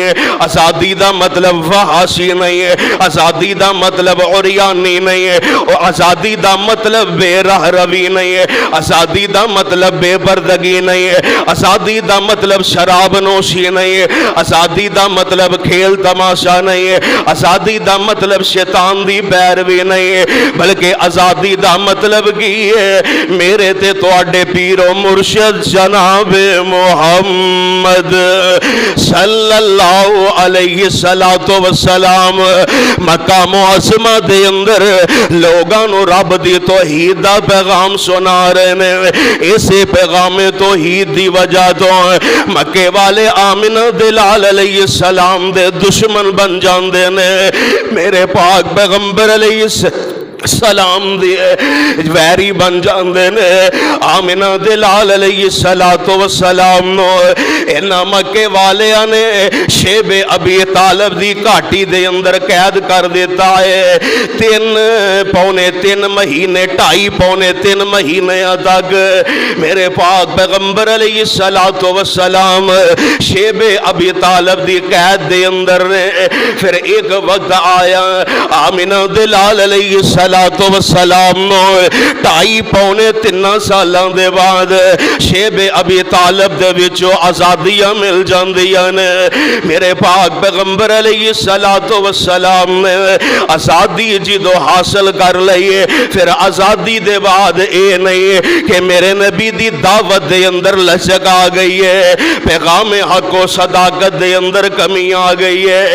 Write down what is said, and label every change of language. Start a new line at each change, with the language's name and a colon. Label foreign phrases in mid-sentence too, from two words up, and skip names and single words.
Punjabi: ہے آزادی دا مطلب فحاشی نہیں ہے آزادی دا مطلب عریانی نہیں ہے آزادی دا مطلب بے راہ روی نہیں ہے آزادی دا مطلب بے پردگی نہیں ہے آزادی دا مطلب شراب نوشی نہیں ہے آزادی دا مطلب کھیل تماشا نہیں ہے آزادی دا مطلب شیطان دی پیروی نہیں ہے بلکہ آزادی دا مطلب کی ہے میرے تے تواڈے پیر و مرشد جناب محمد
Arabic: صلی اللہ علیہ السلام
Punjabi: مکہ معظمہ دے اندر لوگاں نو رب دی توحید دا پیغام سنا رہے نے اسے پیغام توحید دی وجہ تو مکے والے آمنہ دلال
Arabic: علیہ السلام
Punjabi: دے دشمن بن جاندے نے میرے پاک پیغمبر
Arabic: علیہ السلام
Punjabi: دی ویری بن جاندے نے آمنہ دلال
Arabic: علیہ السلام
Punjabi: نو انہاں مکے والیاں نے شیب ابی طالب دی گھاٹی دے اندر قید کر دیتا ہے 3 مہینے 2.5 مہینے تک میرے پاک پیغمبر
Arabic: علیہ السلام
Punjabi: شیب ابی طالب دی قید دے اندر نے پھر ایک وقت آیا آمنہ دلال
Arabic: علیہ السلام
Punjabi: نو 2.5-3 سالاں دے بعد شیب ابی طالب دے وچوں آزادیاں مل جاندیاں نے میرے پاک پیغمبر
Arabic: علیہ السلام
Punjabi: نے آزادی جدو حاصل کر لئیے پھر آزادی دے بعد اے نہیں کہ میرے نبی دی دعوت دے اندر لچک آ گئی ہے پیغام حق و صداقت دے اندر کمی آ گئی ہے